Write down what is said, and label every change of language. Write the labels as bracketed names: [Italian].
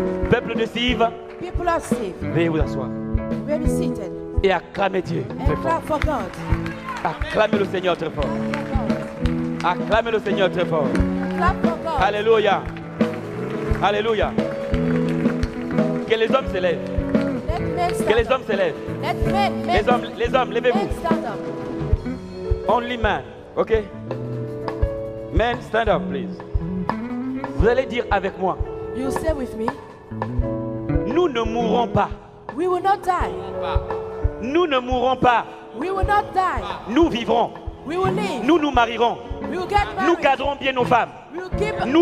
[French] Peuple de Sive, veuillez vous asseoir. Et acclamez Dieu très fort. Acclamez le Seigneur très fort. Acclamez le Seigneur très fort. Alléluia. Alléluia. Que les hommes se lèvent. Que les hommes se lèvent. Les hommes, levez-vous. [English] Only man, okay? Men, stand up, please. [French] Vous allez dire avec moi, [English] You say with me, [French] nous ne mourrons pas. [English] we will not die. [French] Nous ne mourrons pas. [English] We will not die. [French] Nous vivrons. [English] We will live. [French] Nous nous marierons. [English] We will get [French] Nous [English] married. [French] garderons bien nos femmes. [English] We will keep [French] Nous